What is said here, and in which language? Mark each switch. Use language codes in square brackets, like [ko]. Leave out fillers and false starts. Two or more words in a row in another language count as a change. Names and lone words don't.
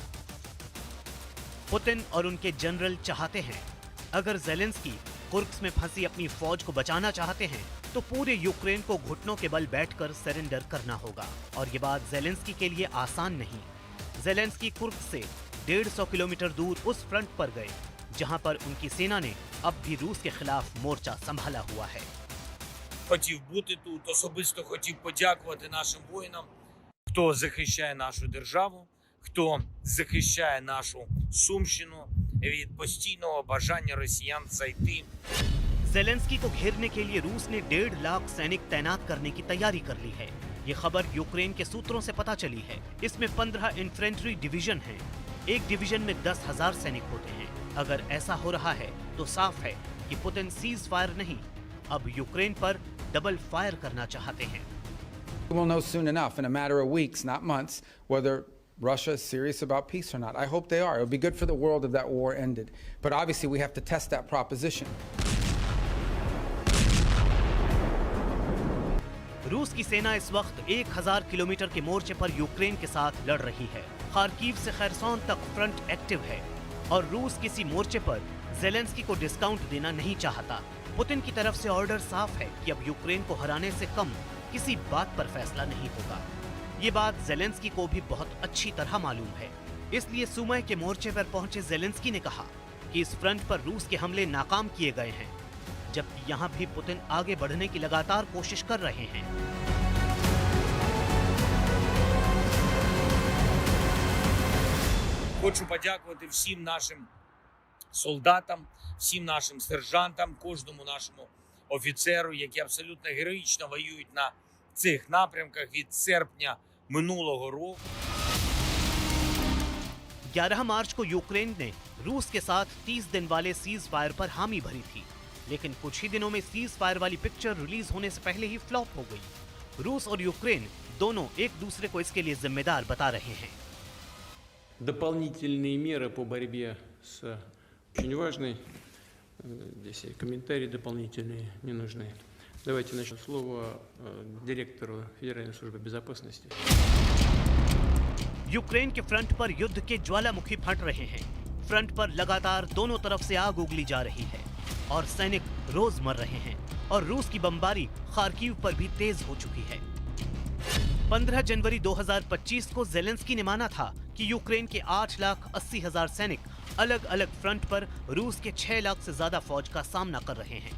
[hi] पुतिन और उनके जनरल चाहते हैं, अगर ज़ेलेंस्की कुर्स्क में फंसी अपनी फौज को बचाना चाहते हैं तो पूरे यूक्रेन को घुटनों के बल बैठकर सरेंडर करना होगा। और ये बात ज़ेलेंस्की के लिए आसान नहीं। ज़ेलेंस्की कुर्स्क से 150 किलोमीटर दूर उस फ्रंट पर गए, जहां पर उनकी सेना ने अब भी रूस के खिलाफ मोर्चा संभाला हुआ है। [uk] Хотів бути тут, особисто хотів подякувати нашим воїнам, хто захищає нашу державу, хто захищає нашу Сумщину від постійного бажання росіян зайти. [hi] ज़ेलेंस्की को घेरने के लिए रूस ने 1.5 लाख सैनिक तैनात करने की तैयारी कर ली है। ये खबर यूक्रेन के सूत्रों से पता चली है। इसमें 15 [en] infantry division [hi] हैं। एक डिवीजन में 10,000 सैनिक होते हैं। अगर ऐसा हो रहा है तो साफ है कि पुतिन [en] cease fire [hi] नहीं, अब यूक्रेन पर [en] double fire [hi] करना चाहते हैं। [en] We'll know soon enough, in a matter of weeks, not months, whether Russia is serious about peace or not. I hope they are. It would be good for the world if that war ended. But obviously we have to test that proposition. [hi] रूस की सेना इस वक्त 1000 किलोमीटर के मोर्चे पर यूक्रेन के साथ लड़ रही है। खार्किव से खैरसोन तक [en] front active [hi] है और रूस किसी मोर्चे पर ज़ेलेंस्की को डिस्काउंट देना नहीं चाहता। पुतिन की तरफ से ऑर्डर साफ है कि अब यूक्रेन को हराने से कम किसी बात पर फैसला नहीं होगा। ये बात ज़ेलेंस्की को भी बहुत अच्छी तरह मालूम है। इसलिए सुमय के मोर्चे पर पहुंचे ज़ेलेंस्की ने कहा कि इस फ्रंट पर रूस के हमले नाकाम किए गए हैं, जबकि यहाँ भी पुतिन आगे बढ़ने की लगातार कोशिश कर रहे हैं। [uk] Хочу подякувати всім нашим солдатам, всім нашим сержантам, кожному нашому офіцеру, які абсолютно героїчно воюють на цих напрямках від серпня минулого року. [hi] 11 मार्च को यूक्रेन ने रूस के साथ 30 दिन वाले [en] cease fire [hi] पर हामी भरी थी, लेकिन कुछ ही दिनों में [en] cease fire [hi] वाली [en] picture release [hi] होने से पहले ही फ्लॉप हो गई। रूस और यूक्रेन दोनों एक दूसरे को इसके लिए जिम्मेदार बता रहे हैं। [ru] Дополнительные меры по борьбе с очень важной. Здесь и комментарии дополнительные не нужны. Давайте начнем. Слово директору Федеральной службы безопасности. [hi] यूक्रेन के फ्रंट पर युद्ध के ज्वालामुखी फट रहे हैं। फ्रंट पर लगातार दोनों तरफ से आग उगली जा रही है और सैनिक रोज मर रहे हैं और रूस की बमबारी खार्किव पर भी तेज हो चुकी है। 15 जनवरी 2025 को ज़ेलेंस्की ने माना था कि यूक्रेन के 8,80,000 सैनिक अलग अलग फ्रंट पर रूस के 6 लाख से ज्यादा फौज का सामना कर रहे हैं।